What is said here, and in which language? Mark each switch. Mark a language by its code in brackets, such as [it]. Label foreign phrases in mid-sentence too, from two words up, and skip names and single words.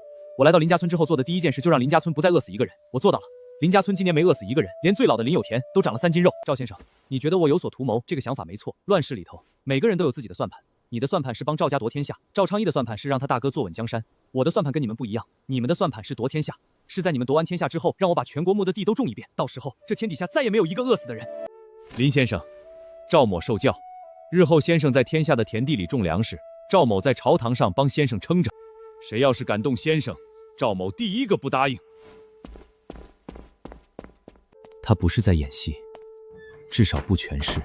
[zh] 我来到林家村之后做的第一件事就让林家村不再饿死一个人，我做到了。林家村今年没饿死一个人，连最老的林有田都长了3斤肉。赵先生，你觉得我有所图谋？这个想法没错。乱世里头，每个人都有自己的算盘。你的算盘是帮赵家夺天下，趙昌义的算盘是讓他大哥坐穩江山。我的算盤跟你們不一樣，你們的算盤是奪天下，是在你們奪完天下之後，讓我把全國墓的地都種一遍，到時候這天底下再也沒有一個餓死的人。林先生，趙某受教，日後先生在天下的田地裡種糧食，趙某在朝堂上幫先生撐着。誰要是敢動先生，趙某第一個不答應。他不是在演戲，至少不全是。